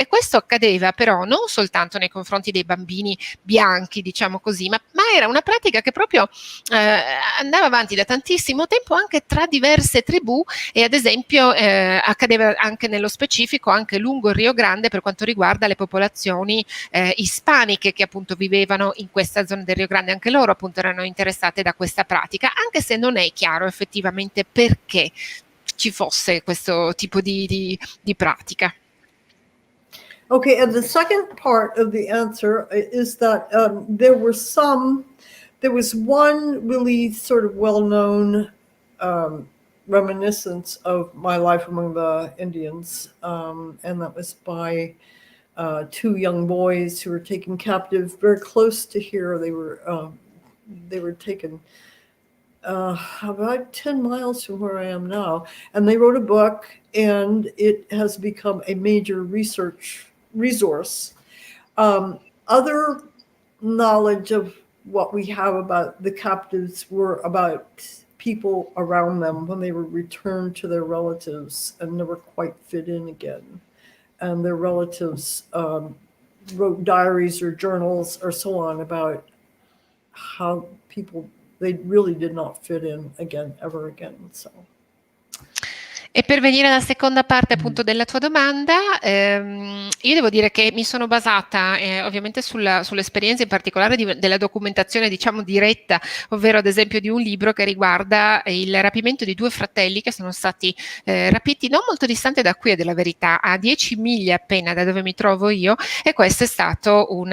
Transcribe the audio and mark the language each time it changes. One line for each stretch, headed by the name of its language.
Italian: E questo accadeva però non soltanto nei confronti dei bambini bianchi, diciamo così, ma era una pratica che proprio andava avanti da tantissimo tempo anche tra diverse tribù, e ad esempio accadeva anche nello specifico anche lungo il Rio Grande per quanto riguarda le popolazioni ispaniche che appunto vivevano in questa zona del Rio Grande. Anche loro appunto erano interessate da questa pratica, anche se non è chiaro effettivamente perché ci fosse questo tipo di pratica.
English: Okay, and the second part of the answer is that there was one really sort of well-known reminiscence of my life among the Indians, and that was by two young boys who were taken captive very close to here. They were taken about 10 miles from where I am now, and they wrote a book, and it has become a major research resource. Other knowledge of what we have about the captives were about people around them when they were returned to their relatives and never quite fit in again, and their relatives wrote diaries or journals or so on about how they really did not fit in again, ever again. So.
Italian: E per venire alla seconda parte appunto della tua domanda, io devo dire che mi sono basata ovviamente sull'esperienza in particolare della documentazione, diciamo, diretta, ovvero ad esempio di un libro che riguarda il rapimento di due fratelli che sono stati rapiti non molto distante da qui, della verità, a 10 miglia appena da dove mi trovo io, e questo è stato